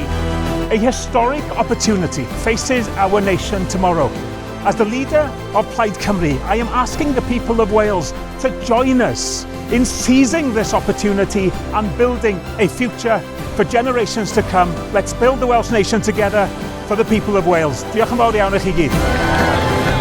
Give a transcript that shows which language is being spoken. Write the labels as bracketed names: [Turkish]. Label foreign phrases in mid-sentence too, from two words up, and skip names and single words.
[English] A historic opportunity faces our nation tomorrow. As the leader of Plaid Cymru, I am asking the people of Wales to join us in seizing this opportunity and building a future for generations to come. Let's build the Welsh nation together for the people of Wales. [Welsh] Diolch yn fawr iawn i chi gyd.